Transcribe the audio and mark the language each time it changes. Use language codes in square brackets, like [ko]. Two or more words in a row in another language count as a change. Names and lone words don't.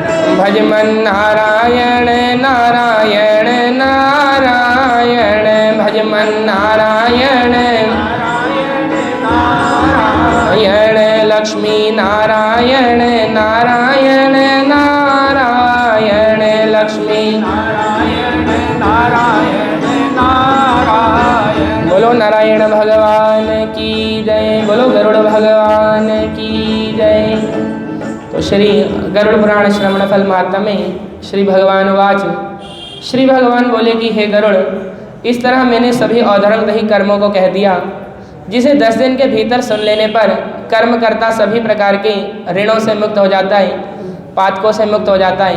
[hi] भजमन नारायण नारायण नारायण भजमन नारायण नारायण लक्ष्मी नारायण नारायण नारायण लक्ष्मी नारायण नारायण नारायण। बोलो नारायण भगवान की जय, बोलो गरुड़ भगवान की जय। तो श्री गरुड़ पुराण श्रवण फल मात्म में श्री भगवान वाच, श्री भगवान बोले कि हे गरुड़, इस तरह मैंने सभी औधर्मदही कर्मों को कह दिया, जिसे 10 दिन के भीतर सुन लेने पर कर्म करता सभी प्रकार के ऋणों से मुक्त हो जाता है, पातकों से मुक्त हो जाता है।